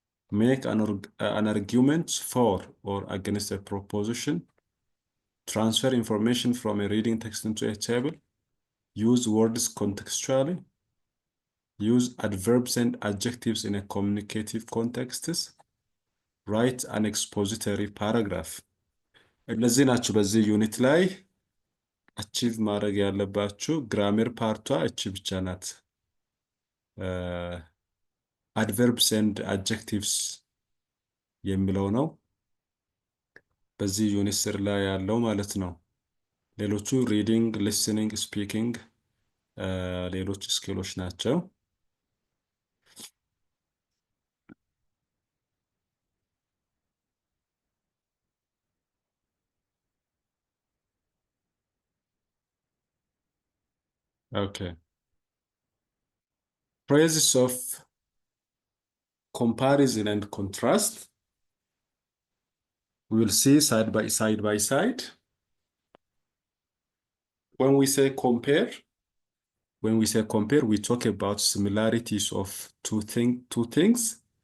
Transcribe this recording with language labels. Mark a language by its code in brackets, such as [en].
[en] make an argument for or against a proposition, transfer information from a reading text into a table, use words contextually, use adverbs and adjectives in a communicative context, write an expository paragraph. [am] እነዚህ ናችሁ በዚህ ዩኒት ላይ አቺቭ ማድረግ ያለባችሁ። ግራመር ፓርቷ እቺ ብቻ ናት። አድቨርብስ ኤንድ አድጀክቲቭስ የሚለው ነው በዚህ ዩኒት ስር ላይ ያለው ማለት ነው። ሌሎቹ ሪዲንግ፣ ሊስኒንግ፣ ስፒኪንግ ሌሎች ስኪሎች ናቸው። Okay. [en] Phrases of comparison and contrast. We will see side by side. When we say compare, we talk about similarities of two things.